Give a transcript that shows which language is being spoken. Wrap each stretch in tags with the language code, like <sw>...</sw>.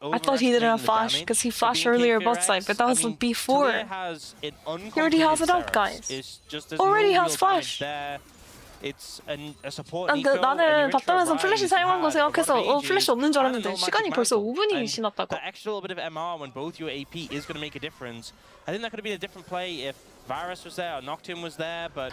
<en>I thought he didn't have flash because he flashed earlier bot side, but that was before. He already has it up, guys. Already has flash.</en> <ko>나는 봤다면서 플래시 사용한 거 생각해서 플래시 없는 줄 알았는데 시간이 벌써 5분이 지났다고.</ko> <en>The extra little bit of MR when both your AP is going to make a difference. I think that could have been a different play if Varus was there or Nocturne was there, but</en>